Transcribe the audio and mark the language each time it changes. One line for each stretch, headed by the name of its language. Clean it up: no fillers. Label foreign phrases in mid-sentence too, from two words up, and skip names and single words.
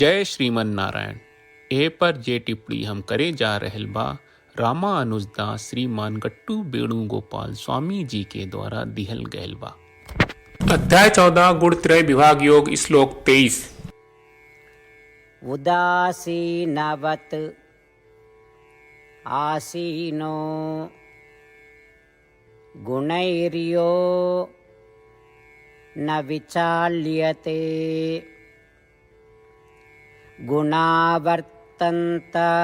Bhojpuri: जय श्रीमन नारायण। ए पर जे टिप्पणी हम करे जा रहल बा रामानुजदास श्रीमान गट्टू वेणुगोपाल स्वामी जी के द्वारा दिहल गयल बा।
Sanskrit: अध्याय 14 गुणत्रय विभाग योग श्लोक 23। उदासीनवत् आसीनो गुणैर्यो न विचाल्यते गुणावर्तन्त